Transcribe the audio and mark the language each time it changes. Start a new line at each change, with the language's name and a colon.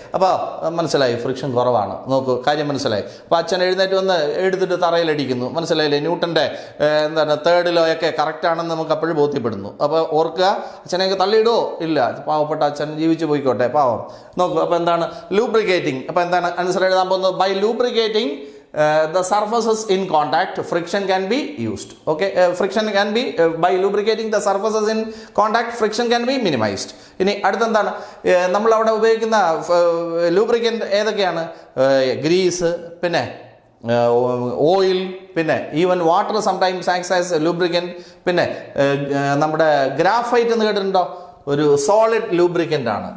Malayalam: അപ്പോൾ മനസ്സിലായി ഫ്രിക്ഷൻ കുറവാണ്. നോക്കൂ, കാര്യം മനസ്സിലായി. അപ്പോൾ അച്ഛൻ എഴുന്നേറ്റ് വന്ന് എടുത്തിട്ട് തറയിലടിക്കുന്നു, മനസ്സിലായില്ലേ? ന്യൂട്ടൻ്റെ എന്താണ് തേർഡ് ലോ ഒക്കെ കറക്റ്റാണെന്ന് നമുക്ക് അപ്പോഴും ബോധ്യപ്പെടുന്നു. അപ്പോൾ ഓർക്കുക, അച്ഛനെയൊക്കെ തള്ളിയിടോ? ഇല്ല, പാവപ്പെട്ട അച്ഛൻ ജീവിച്ചു പോയിക്കോട്ടെ, പാവം. നോക്കൂ, അപ്പോൾ എന്താണ് ലൂബ്രിക്കേറ്റിംഗ്? അപ്പോൾ എന്താണ് ആൻസർ എഴുതാൻ പോകുന്നത്?
English: By lubricating the surfaces in contact, friction can be used. Okay, friction can be by lubricating the surfaces in contact, friction can be minimized.
Malayalam: ഇനി അടുത്തെന്താണ് നമ്മൾ അവിടെ ഉപയോഗിക്കുന്ന ലൂബ്രിക്കൻ്റ് ഏതൊക്കെയാണ്?
English: Grease, പിന്നെ oil, പിന്നെ even water sometimes acts as lubricant.
Malayalam: പിന്നെ നമ്മുടെ graphite എന്ന് കേട്ടിട്ടുണ്ടോ? ഒരു സോളിഡ് ലൂബ്രിക്കൻ്റ് ആണ്.